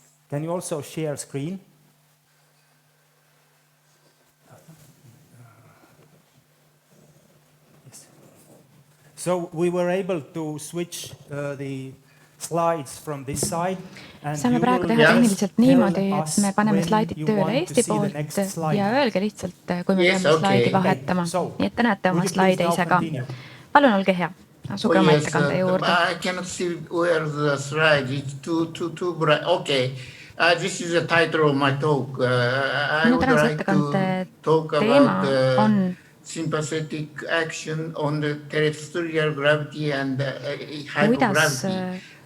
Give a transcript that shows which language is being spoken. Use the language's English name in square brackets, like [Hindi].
[English] Can you also share screen? So we were able to switch the slides from this side. [Estonian] Saame praegu teha tehniliselt niimoodi, et me paneme slaidid tööle Eesti poolt ja öelge lihtsalt, kui me peame slaidi vahetama. Nii et te näete oma slaide ise ka. Palun olge hea, asuge oma ettekande juurde. [English] I cannot see where the slide is too bright. Okay. This is the title of my talk. I would like to talk about sympathetic action on the terrestrial gravity and hydrogravity.